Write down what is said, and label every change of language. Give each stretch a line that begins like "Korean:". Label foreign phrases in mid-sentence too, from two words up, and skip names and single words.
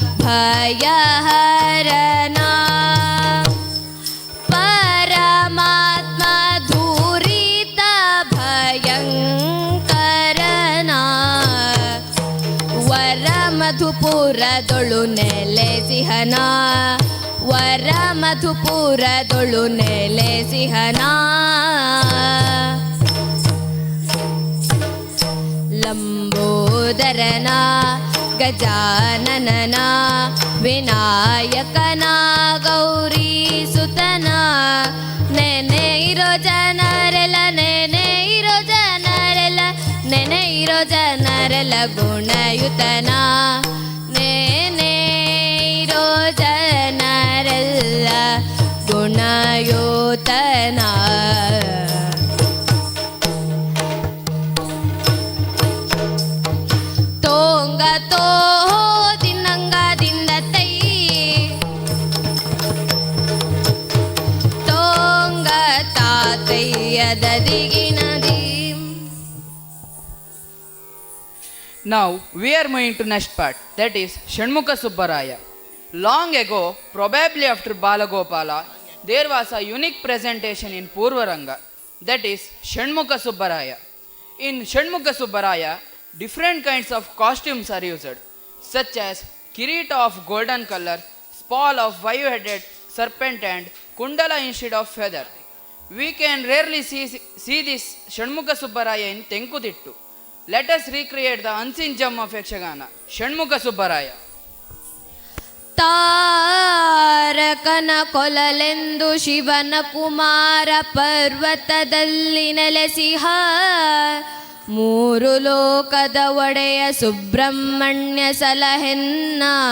Kannada: ಭಯಹರನ ಪರಮಾತ್ಮ ಧೂರಿತ ಭಯಂಕರನ ವರ ಮಧುಪುರದೊಳು ನೆಲೆಸಿಹನ ವರ ಮಧುಪುರದೊಳು ನೆಲೆಸಿಹನ ಲಂಬೋದರನ ಗಜಾನನನ ವಿನಾಯಕನ ಗೌರಿ ಸುತನ ನೆನೆ ಇರೋ ಜನರೆಲ್ಲ ನೆನೆ ಇರೋ ಜನರೆಲ್ಲ ನೆನೆ ಇರೋ ಜನರೆಲ್ಲ ಗುಣಯುತನ ನೆನೆ ಇರೋ ಜನರೆಲ್ಲ ಗುಣಯುತನ ತೋಂಗ ತೋ ದಿನಂಗದಿಂದ ತೈ ತೋಂಗ ತಾತಯ್ಯದ ದಿಗಿನದಿ.
English: Now we are moving to next part, that is Shanmukha Subbaraya. Long ago, probably after Balagopala, there was a unique presentation in Purvaranga, that is Shanmukha Subbaraya. In Shanmukha Subbaraya, different kinds of costumes are used, such as kirita of golden color, spall of five-headed serpent and kundala instead of feather. We can rarely see this Shanmukha Subbaraya in Tenkudittu. Let us recreate the unseen gem of Yakshagana, Shanmukha Subbaraya.
Kannada: ತಾರಕನ ಕೊಲಲೆಂದು ಶಿವನ ಕುಮಾರ ಪರ್ವತದಲ್ಲಿ ನೆಲೆಸಿಹ ಮೂರು ಲೋಕದ ಒಡೆಯ ಸುಬ್ರಹ್ಮಣ್ಯ ಸಲಹೆನ್ನ